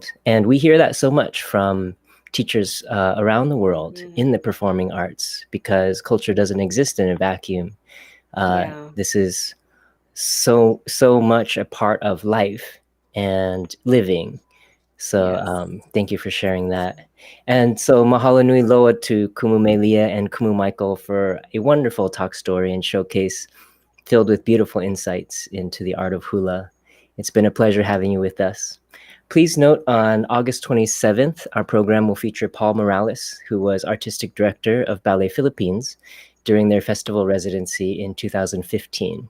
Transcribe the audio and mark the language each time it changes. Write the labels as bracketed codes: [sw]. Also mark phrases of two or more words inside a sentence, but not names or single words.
[en] And we hear that so much from teachers around the world in the performing arts, because culture doesn't exist in a vacuum. This is so much a part of life and living. So thank you for sharing that. And so [haw] mahalo nui loa [en] to Kumu Maelia and Kumu Michael for a wonderful talk story and showcase filled with beautiful insights into the art of hula. It's been a pleasure having you with us. Please note, on August 27th, our program will feature Paul Morales, who was artistic director of Ballet Philippines during their festival residency in 2015.